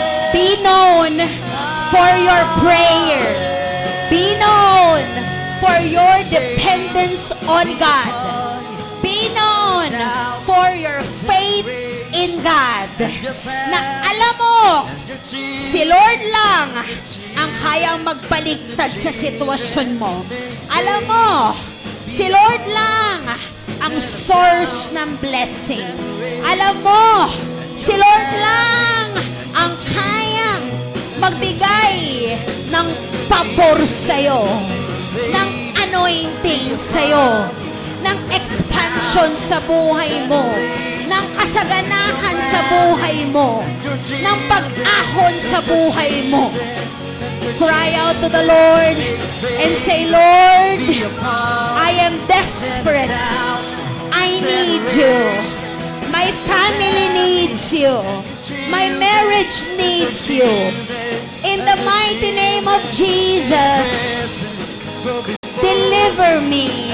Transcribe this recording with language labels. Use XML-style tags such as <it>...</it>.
<en>Be known for your prayer. Be known for your dependence on God. Be known for your faith in God.</en> <tl>Na alam mo, si Lord lang ang kayang magbaligtad sa sitwasyon mo. Alam mo, si Lord lang ang source ng blessing. Alam mo, si Lord lang ang kayang magbigay ng pabor sa'yo, ng anointing sa'yo, ng expansion sa buhay mo, ng kasaganahan sa buhay mo, ng pag-ahon sa buhay mo.</tl> <en>Cry out to the Lord and say, Lord, I am desperate. I need you. My family needs you. My marriage needs you. In the mighty name of Jesus, deliver me.</en>